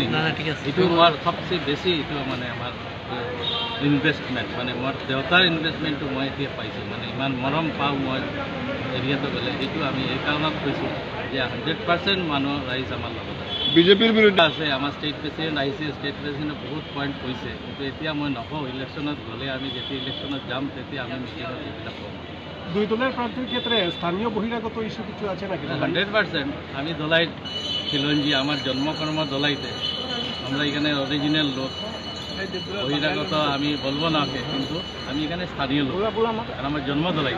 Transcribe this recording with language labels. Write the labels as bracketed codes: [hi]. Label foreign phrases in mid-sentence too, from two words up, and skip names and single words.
[as] এইটো মোৰ সবচেয়ে বেছি, এইটো মানে আমাৰ ইনভেষ্টমেণ্ট, মানে মোৰ দেউতাৰ ইনভেষ্টমেণ্টটো মই এতিয়া পাইছোঁ, মানে ইমান মৰম পাওঁ মই এৰিয়াটো গ'লে। এইটো আমি এই কাৰণত কৈছোঁ যে 100% মানুহ ৰাইজ আমাৰ লগত আছে। বিজেপিৰ বিৰুদ্ধে আছে, আমাৰ [en] state president [as] আহিছে, [en] state president [as] বহুত পইণ্ট কৈছে, কিন্তু এতিয়া মই নকওঁ। ইলেকশ্যনত গ'লে আমি যেতিয়া ইলেকশ্যনত যাম তেতিয়া আমি মিটিঙত এইবিলাক ক'ম। [bn] দুই দলের প্রার্থীর ক্ষেত্রে স্থানীয় বহিরাগত ইস্যু কিছু আছে নাকি? 100% আমি দলাই খিলঞ্জি, আমার জন্মকর্ম দলাইতে, আমরা এখানে অরিজিনাল লোক। বহিরাগত আমি বলবো না, কিন্তু আমি এখানে স্থানীয় লোক, আর আমার জন্ম দলাইতে।